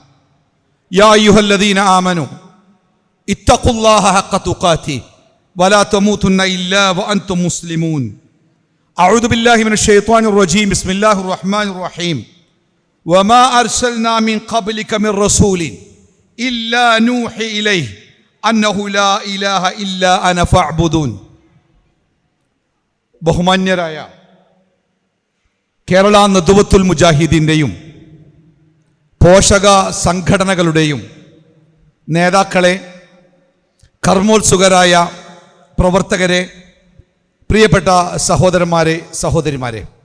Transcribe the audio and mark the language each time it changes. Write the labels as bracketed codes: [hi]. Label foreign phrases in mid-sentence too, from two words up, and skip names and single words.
[ar] يا أيها الذين آمنوا اتقوا الله حق تقاته ولا تموتن إلا وأنتم مسلمون. أعوذ بالله من الشيطان الرجيم. بسم الله الرحمن الرحيم. وما أرسلنا من قبلك من رسول إلا نوحي إليه أنه لا إله إلا أنا فاعبدون. [ml] ബഹുമാന്യരായ കേരള നദ്വത്തുൽ മുജാഹിദീൻ്റെയും പോഷക സംഘടനകളുടെയും നേതാക്കളെ, കർമ്മോത്സുകരായ പ്രവർത്തകരെ, പ്രിയപ്പെട്ട സഹോദരന്മാരെ, സഹോദരിമാരെ,